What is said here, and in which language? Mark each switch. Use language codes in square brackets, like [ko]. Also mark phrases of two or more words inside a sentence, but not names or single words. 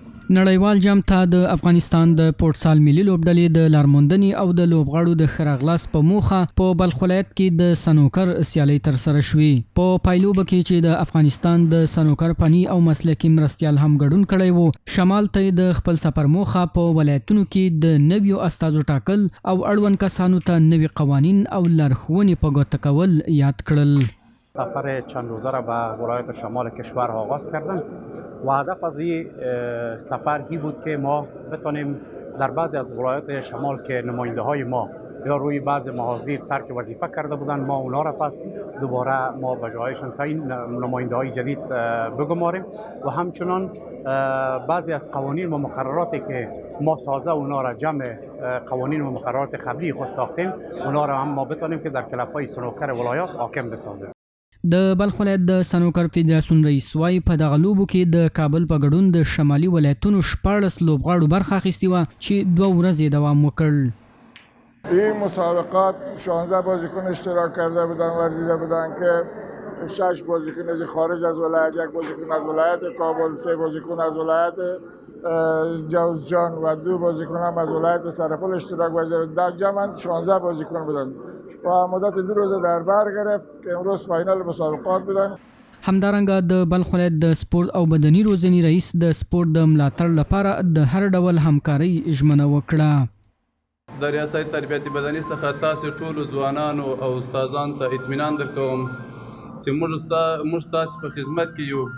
[ps] نړیوال جام ته د افغانستان د فوټسال ملي لوبډلې د لارموندنې او د لوبغاړو د ښه راغلاست په موخه په بلخ ولایت کې د سنوکر سیالۍ ترسره شوې. په پایلوبه کې چې د افغانستان د سنوکر فني او مسلکي مرستیال هم ګډون کړی و، شمال ته د خپل سفر موخه په ولایتونو کې د نویو استازو ټاکل او اړوند کسانو ته نوي قوانین او لارښوونې په ګوته کول یاد کړل. [fa] سفر چند روزه را به ولایت شمال کشور آغاز کردم و هدف از این سفر هی بود که ما بتانیم در بعضی از ولایت شمال که نماینده های ما یا روی بعضی محاضر ترک وظیفه کرده بودند، ما اونا را پس دوباره ما به جایشان تعیین نماینده های جدید بگماریم و همچنان بعضی از قوانین و مقرراتی که ما تازه اونا را جمع قوانین و مقررات قبلی خود ساختیم، اونا را هم ما بتانیم که در کلب های سنوکر ولایات حاکم بسازیم. [ps] د بلخ ولایت د سنوکر فدراسیون رئیس وایي په دغه لوبو کې د کابل په ګډون د شمالي ولایتونو 14 لوبغاړو برخه اخیستې وه چې 2 ورځې دوام وکړ. [fa] این مسابقات 16 بازیکن اشتراک کرده بودن، ورزیده بودن که 6 بازیکن از خارج از ولایت، 1 بازیکن از ولایت کابل، 3 بازیکن از ولایت جوزجان و 2 بازیکن هم از ولایت سرپل اشتراک گذاشتند. در جمع 16 بازیکن بودند و مدت 2 روز در بر گرفت که امروز فاینال مسابقات بودن. [ps] همدارنګه د بلخ ولایت د سپورت او بدني روزنې رئیس د سپورت د ملاتړ لپاره د هر ډول همکارۍ ژمنه وکړه. د ریاست تربیتي بدني څخه تاسو ټولو ځوانانو او استادانو ته اطمینان درکوم چې موږ تاسو په خدمت کې یو.